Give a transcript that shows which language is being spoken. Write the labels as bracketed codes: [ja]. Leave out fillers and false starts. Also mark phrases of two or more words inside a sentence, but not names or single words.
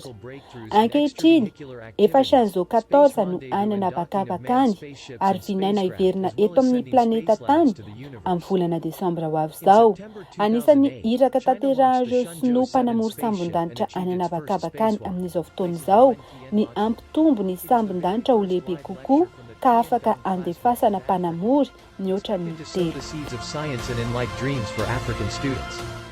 [mg] Ankehitriny efa Shenzhou 14 no any anabakabakany ary vinaina hiverina eto amin'ny planeta Tany amin'ny volana Desambra ho avy izao. Anisan'ny iraka tanterahan'ireo sinoa mpanamory sambon-danitra any anabakabakany amin'izao fotoana izao ny ampitombo ny sambon-danitra ho lehibe kokoa ka afaka andefasana mpanamory mihoatra ny telo. [en] The seeds of science and enlight dreams for African students.